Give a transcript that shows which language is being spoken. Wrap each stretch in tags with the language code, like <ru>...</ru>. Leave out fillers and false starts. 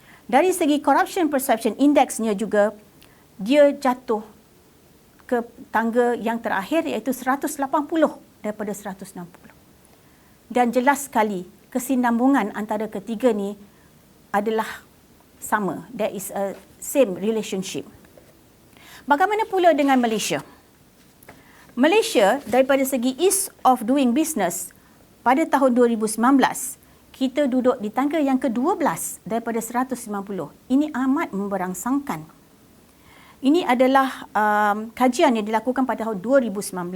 <ms>Dari segi Corruption Perception Index-nya juga, dia jatuh ke tangga yang terakhir iaitu 180 daripada 160. Dan jelas sekali kesinambungan antara ketiga ni adalah sama.</ms> <en>There is a same relationship.</en> <ms>Bagaimana pula dengan Malaysia? Malaysia daripada segi ease of doing business pada tahun 2019, kita duduk di tangga yang ke-12 daripada 190. Ini amat memberangsangkan. Ini adalah kajian yang dilakukan pada tahun 2019.</ms>